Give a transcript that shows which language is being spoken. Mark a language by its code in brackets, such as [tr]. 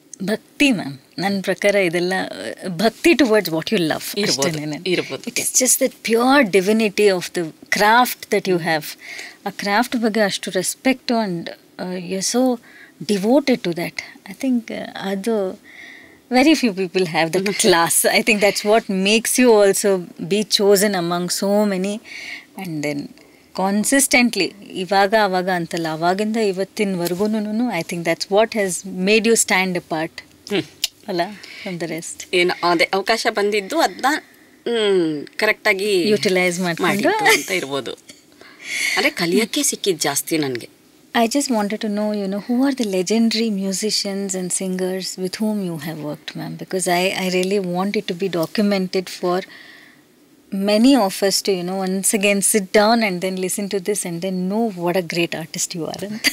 [kn] ಭಕ್ತಿ ಮ್ಯಾಮ್, ನನ್ನ ಪ್ರಕಾರ ಇದೆಲ್ಲ ಭಕ್ತಿ [en] towards what you love [kn] ಇರ್ಬೋದು. [en] It is just that pure divinity of the craft that you have. [kn] ಆ ಕ್ರಾಫ್ಟ್ ಬಗ್ಗೆ ಅಷ್ಟು respect [en] And you are so devoted to that. I think [kn] ಅದು [en] very few people have that class. I think that's what makes you also be chosen among so many. And then consistently [kn] ಇವಾಗ ಅವಾಗ ಅಂತಲ್ಲ, ಅವಾಗಿಂದ ಇವತ್ತಿನವರೆಗೂ [en] I think that's what has made you stand apart [kn] ಅಲ್ಲ [en] From the rest. [kn] ಏನು ಅದೇ ಅವಕಾಶ ಬಂದಿದ್ದು ಅದನ್ನ ಕರೆಕ್ಟಾಗಿ ಯುಟಿಲೈಸ್ ಮಾಡಿಕೊಂಡು ಅಂತ ಇರ್ಬೋದು. ಅಂದರೆ ಕಲಿಯೋಕ್ಕೆ ಸಿಕ್ಕಿದ್ದು ಜಾಸ್ತಿ ನನಗೆ. [en] I just wanted to know, who are the legendary musicians and singers with whom you have worked, ma'am? Because I really want it to be documented for many of us to, once again sit down and then listen to this and then know what a great artist you are.